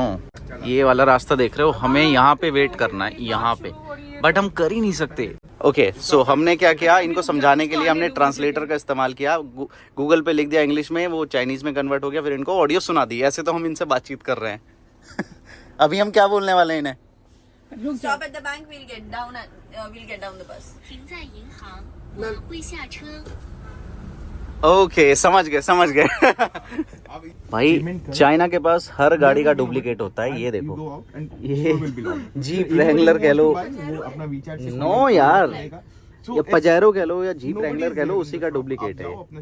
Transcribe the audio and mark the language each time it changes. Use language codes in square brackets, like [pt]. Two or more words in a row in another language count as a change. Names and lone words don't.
[hi] ये वाला रास्ता देख रहे हो, हमें यहाँ पे वेट करना है, यहाँ पे, बट हम कर ही नहीं सकते। [en] OK so [hi] हमने क्या किया, इनको समझाने के लिए हमने ट्रांसलेटर का इस्तेमाल किया। गूगल पे लिख दिया इंग्लिश में, वो चाइनीज में कन्वर्ट हो गया, फिर इनको ऑडियो सुना दी। ऐसे तो हम इनसे बातचीत कर रहे हैं। अभी हम क्या बोलने वाले हैं इन्हें? [en] Stop at the bank, we'll get down the bus. [zh] 停在银行，我会下车。 [hi] ओके समझ गए। भाई चाइना के पास हर गाड़ी का डुप्लीकेट होता है। ये देखो, ये जीप रैंगलर कह लो, नो यार, या पजेरो कह लो या जीप रैंगलर कह लो, उसी का डुप्लीकेट है।